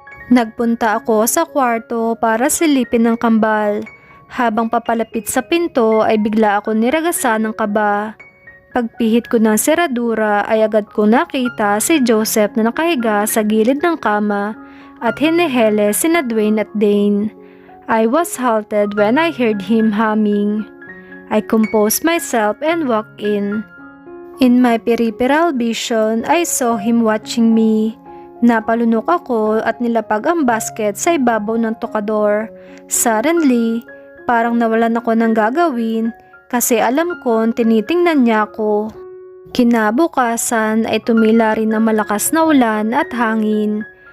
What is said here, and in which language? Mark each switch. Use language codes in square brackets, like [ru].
[tl] Nagpunta ako sa kwarto para silipin ng kambal. Habang papalapit sa pinto ay bigla ako niragasan ng kaba. Pagpihit ko ng seradura ay agad ko nakita si Joseph na nakahiga sa gilid ng kama at hinihele sina Dwayne at Dane. [en] I was halted when I heard him humming. I composed myself and walked in. In my peripheral vision, I saw him watching me. [tl] Napalunok ako at nilapag ang basket sa ibabaw ng tokador. [en] Suddenly, [tl] parang nawalan ako ng gagawin kasi alam kong tinitingnan niya ako. Kinabukasan ay tumila rin ang malakas na ulan at hangin.